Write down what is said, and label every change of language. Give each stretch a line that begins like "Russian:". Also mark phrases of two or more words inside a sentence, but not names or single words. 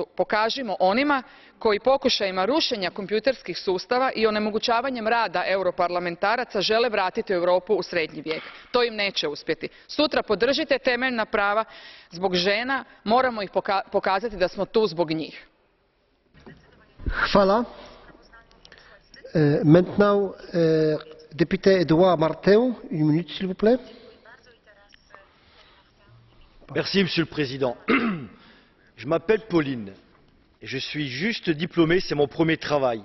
Croatian: Pokažimo onima koji pokušajima rušenja kompjuterskih sustava i onemogućavanjem rada europarlamentaraca žele vratiti Europu u srednji vijek. To im neće uspjeti. Sutra podržite temeljna prava zbog žena, moramo ih pokazati da smo tu zbog njih. Hvala.
French: Maintenant, député Edouard Martin, 1 minute s'il vous plaît. Merci, Monsieur le Président. Je m'appelle Pauline et je suis juste diplômée, c'est mon premier travail.